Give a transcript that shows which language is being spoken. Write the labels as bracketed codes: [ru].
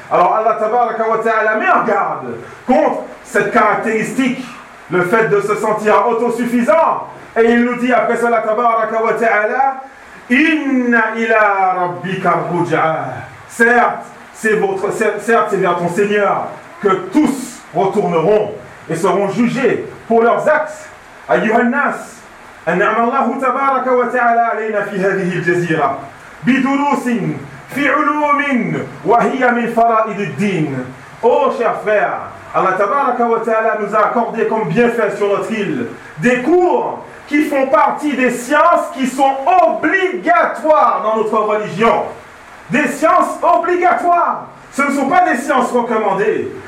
[fr] Alors Allah tabaraka wa ta'ala met en garde contre cette caractéristique, le fait de se sentir autosuffisant. Et il nous dit après cela tabaraka wa ta'ala [ar] inna ila rabbika ruj'a. [fr] Certes c'est vers ton Seigneur que tous retourneront et seront jugés pour leurs actes. [ar] Ayyuhan nas, أنعم الله تبارك وتعالى علينا في هذه الجزيرة بدروس في علوم وهي من فرائض الدين. [fr] Oh chers frères, Allah تبارك وتعالى nous a accordé comme bienfait sur notre île des cours qui font partie des sciences qui sont obligatoires dans notre religion. Des sciences obligatoires, ce ne sont pas des sciences recommandées.